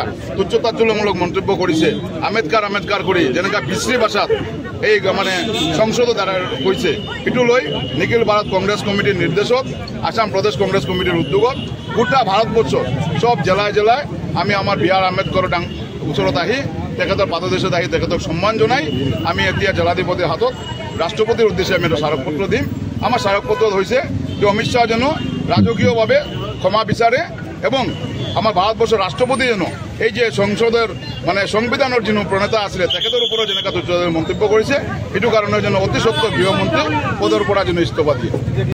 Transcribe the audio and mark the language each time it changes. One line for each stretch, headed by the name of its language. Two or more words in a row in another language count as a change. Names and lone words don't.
Assamese: তুচ্ছতাচ্ছল্যমূলক মন্তব্য কৰিছে, আম্বেদকাৰ কৰি যেনেকা বিশ্ৰী ভাষাত এই মানে সংসদৰ দ্বাৰা কৈছে, সেইটো লৈ নিখিল ভাৰত কংগ্ৰেছ কমিটিৰ নিৰ্দেশত আসাম প্ৰদেশ কংগ্ৰেছ কমিটিৰ উদ্যোগত গোটা ভাৰতবৰ্ষৰ সব জিলায় জিলায় আমি আমাৰ বি আৰ আম্বেদকাৰৰ ওচৰত আহি তেখেতৰ পাদদেশত আহি তেখেতক সন্মান জনাই আমি এতিয়া জিলাধিপতিৰ হাতত ৰাষ্ট্ৰপতিৰ উদ্দেশ্যে আমি এটা স্মাৰকপত্ৰ দিম। আমাৰ স্মাৰকপত্ৰত হৈছে যে অমিত শ্বাহ যেন ৰাজকীয়ভাৱে ক্ষমা বিচাৰে
Bangla: এবং আমার ভারতবর্ষের রাষ্ট্রপতি যেন এই যে সংসদের মানে সংবিধানের যিনি প্রণেতা আছিলে তেখেতের উপরে যেনেকা মন্তব্য করেছে, এটু কারণে যেন অতি সত্ত্বর গৃহমন্ত্রী পদের পর যেন ইস্তফা দিয়ে।